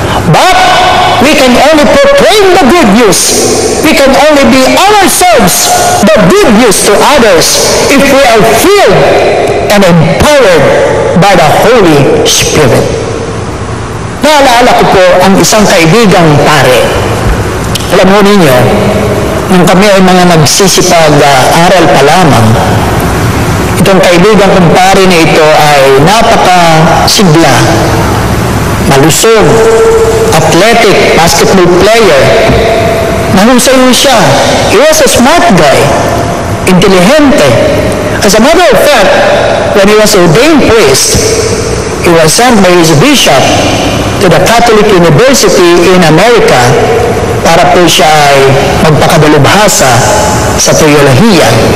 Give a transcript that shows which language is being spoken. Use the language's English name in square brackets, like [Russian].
[English] But we can only proclaim the good news. We can only be ourselves the good news to others if we are filled and empowered by the Holy Spirit. [Filipino] Naalala ko po ang isang kaibigang pare. Alam mo ninyo, nung kami ay mga nagsisipag-aral pa lamang, itong kaibigan kong pare na ito ay napakasigla, malusog, athletic, basketball player. Mahusay siya. [English] He was a smart guy, [Filipino] intelihente. [English] As a matter of fact, when he was ordained priest, he was sent by his bishop to the Catholic University in America [Filipino] para po siya ay magpakadalubhasa sa teolohiya.